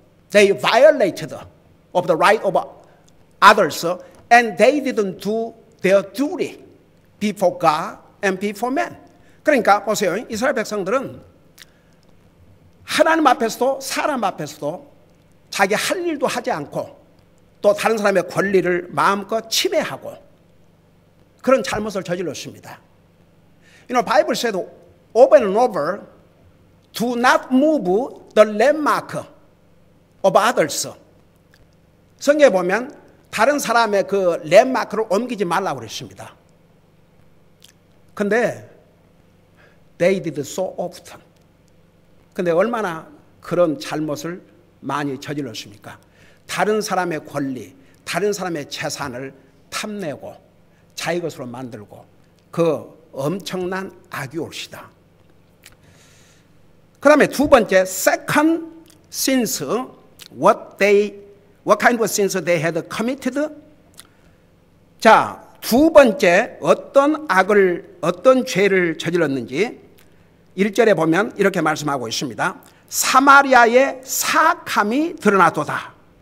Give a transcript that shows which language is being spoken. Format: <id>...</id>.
<en>They violated of the right of others, and they didn't do their duty before God and before man.</en> <ko>그러니까 보세요. 이스라엘 백성들은 하나님 앞에서도 사람 앞에서도 자기 할 일도 하지 않고 또 다른 사람의 권리를 마음껏 침해하고 그런 잘못을 저질렀습니다.</ko> <en>You know, Bible said over and over, do not move the landmark of others.</en> <ko>성경에 보면 다른 사람의 그 랜마크를 옮기지 말라고 그랬습니다. 근데</ko> <en>they did so often.</en> <ko>근데 얼마나 그런 잘못을 많이 저질렀습니까? 다른 사람의 권리, 다른 사람의 재산을 탐내고 자기 것으로 만들고 그 엄청난 악이 옳시다. 그 다음에 두 번째,</ko> <en>second sins, what kind of sins they had committed?</en> <ko>자, 두 번째 어떤 죄를 저질렀는지 1절에 보면 이렇게 말씀하고 있습니다. 사마리아의 사악함이 드러나도다.</ko>